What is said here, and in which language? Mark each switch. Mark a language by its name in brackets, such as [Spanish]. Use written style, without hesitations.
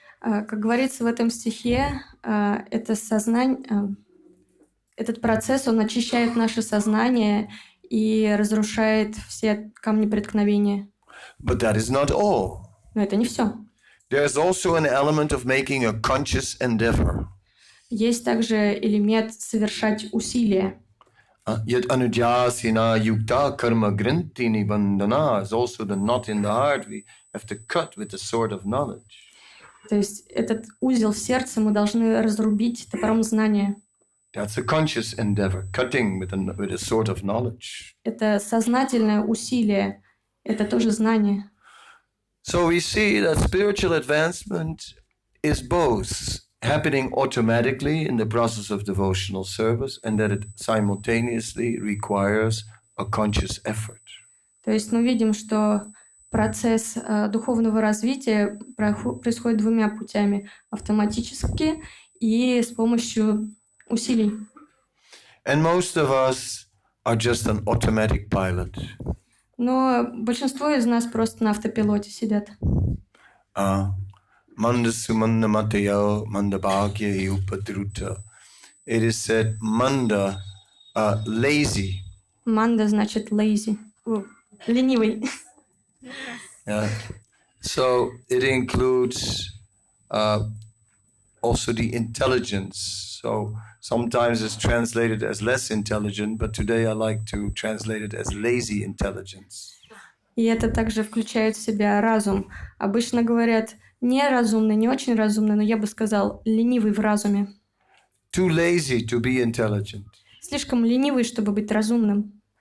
[Russian] Как говорится в этом стихе, это сознание, этот процесс, он очищает наше сознание и разрушает все камни преткновения. [English] But that is not all. [Russian] Но это не все. [English] There is also an element of making a conscious endeavor. [Russian] Есть также элемент совершать усилия. [English] Yet [Sanskrit] anujasina yukta karma grinti nibandhana [English] is also the knot in the heart we have to cut with the sword of knowledge. [Russian] То есть этот узел в сердце мы должны разрубить топором знания. [English] That's a conscious endeavor, cutting with a sword of knowledge. [Russian] Это сознательное усилие. Это тоже знание. [English] So we see that spiritual advancement is both happening automatically in the process of devotional service and that it simultaneously requires a conscious effort. [Russian] То есть мы видим, что процесс духовного развития происходит двумя путями. Автоматически и с помощью усилий. [English] And most of us are just an automatic pilot. [Russian] Но большинство из нас просто на автопилоте сидят. [Sanskrit] Manda sumanda matayo manda bhagya upadruta. [English] It is said manda, lazy. [Russian] Манда значит lazy, ленивый. [English] Yeah. So it includes also the intelligence. So sometimes it's translated as less intelligent, but today I like to translate it as lazy intelligence. [Russian] И это также включает в себя разум. Обычно говорят неразумный, не очень разумный, но я бы сказал ленивый в разуме. [English] Too lazy to be intelligent. [Russian] Слишком ленивый, чтобы быть разумным.